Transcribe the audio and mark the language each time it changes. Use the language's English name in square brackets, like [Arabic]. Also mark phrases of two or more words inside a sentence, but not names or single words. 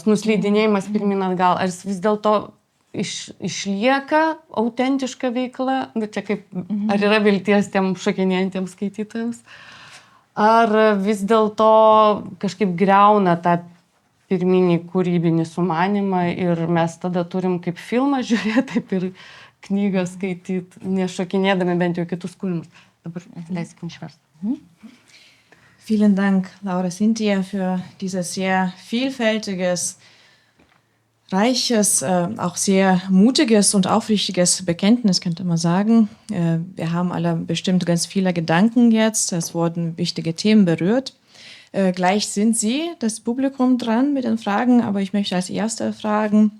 [Lithuanian] nuslydinėjimas pirmin atgal, ar jis vis dėlto išlieka autentiška veikla, čia kaip, ar yra vilties tiem šokinėjantiems skaitytojams, ar vis dėlto kažkaip griauna tą pirminį kūrybinį sumanimą ir mes tada turim kaip filmą žiūrėti, taip ir knygą skaityti, nešokinėdami bent jau kitus kūrinius. Dabar leiskim išversti. [German] Vielen Dank, Laura Cynthia, für dieses sehr vielfältiges, reiches, auch sehr mutiges und aufrichtiges Bekenntnis, könnte man sagen. Wir haben alle bestimmt ganz viele Gedanken jetzt. Es wurden wichtige Themen berührt. Gleich sind Sie, das Publikum, dran mit den Fragen, aber ich möchte als Erste fragen.